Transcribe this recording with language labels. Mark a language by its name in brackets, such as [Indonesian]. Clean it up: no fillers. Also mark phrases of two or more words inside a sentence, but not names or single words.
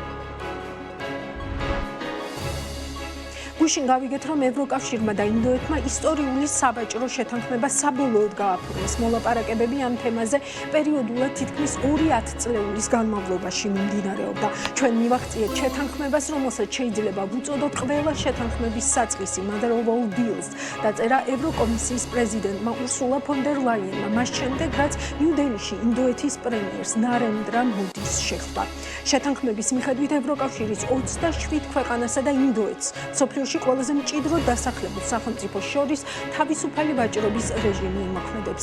[Georgian] გუშინ გავიგეთ, რომ ევროკავშირმა და ინდოეთმა ისტორიული საბაჭრო შეთანხმება საბოლოოდ გააფორმეს. მოლაპარაკებები ამ თემაზე პერიოდულად თითქმის 2 წლეულის განმავლობაში მიმდინარეობდა. ჩვენ მივახციეთ შეთანხმებას, რომელსაც შეიძლება ვუწოდოთ ყველა შეთანხმების საწყისი, [English] mother of all deals, [Georgian] დაწერა ევროკომისიის პრეზიდენტმა ურსულა ფონ დერ ლაიენმა, მას შემდეგ, რაც ნიუ-დელიში ინდოეთის პრემიერს ნარენდრა მოდის შეხვდა. შეთანხმების მიხედვით ევროკავშირის 27 ქვეყანასა და ინდოეთს მსოფლიოში ყველაზე მჭიდროდ დასახლებულ სახელმწიფოს შორის თავისუფალი ვაჭრობის რეჟიმი იმოქმედებს.